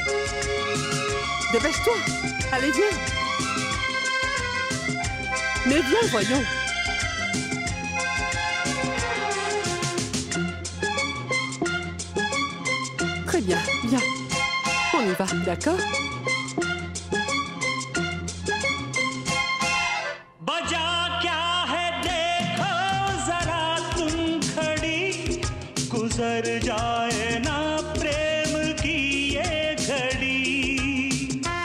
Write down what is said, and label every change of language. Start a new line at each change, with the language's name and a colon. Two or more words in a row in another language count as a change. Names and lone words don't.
French: Dépêche-toi. Allez, viens. Mais viens, voyons. Très bien, viens. On y va, d'accord?
Hindi: बजा क्या है देखो जरा तुम खड़ी, गुजर जाए ना प्रेम की ये घड़ी।